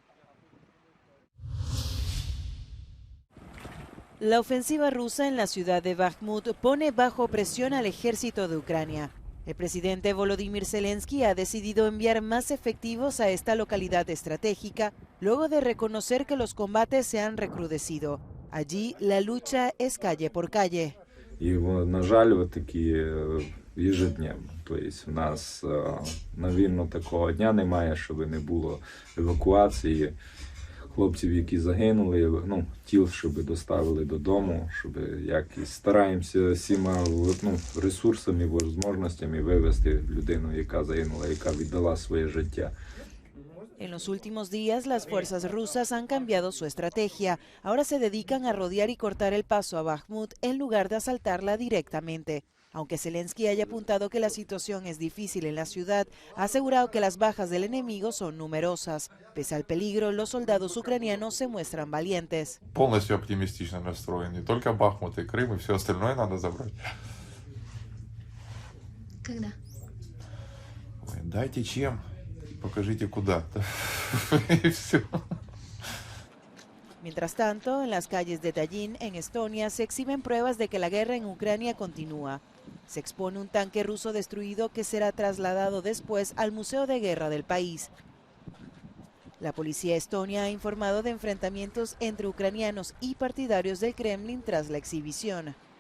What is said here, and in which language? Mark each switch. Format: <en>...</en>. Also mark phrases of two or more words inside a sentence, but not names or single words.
<es>La ofensiva rusa en la ciudad de Bakhmut pone bajo presión al ejército de Ucrania. El presidente Volodymyr Zelensky ha decidido enviar más efectivos a esta localidad estratégica luego de reconocer que los combates se han recrudecido. Allí la lucha es calle por calle.</es> <uk>І, на жаль, такі ежедневно. Тобто у нас на вільно такого дня немає, щоб не було евакуації хлопців, які загинули, тіл, щоб доставили додому, щоб якось стараємося всіма ресурсами, можливостями вивезти людину, яка загинула, яка віддала своє життя.</uk> <es>En los últimos días, las fuerzas rusas han cambiado su estrategia. Ahora se dedican a rodear y cortar el paso a Bakhmut en lugar de asaltarla directamente. Aunque Zelensky haya apuntado que la situación es difícil en la ciudad, ha asegurado que las bajas del enemigo son numerosas. Pese al peligro, los soldados ucranianos se muestran valientes.</es> <ru>Полностью оптимистично настроен. Не только Бахмут и Крым, и все остальное надо забрать. Когда? Ой, дайте чем. Покажите куда. И все.</ru> <es>Mientras tanto, en las calles de Tallinn, en Estonia, se exhiben pruebas de que la guerra en Ucrania continúa. Se expone un tanque ruso destruido que será trasladado después al Museo de Guerra del país. La policía estonia ha informado de enfrentamientos entre ucranianos y partidarios del Kremlin tras la exhibición.</es>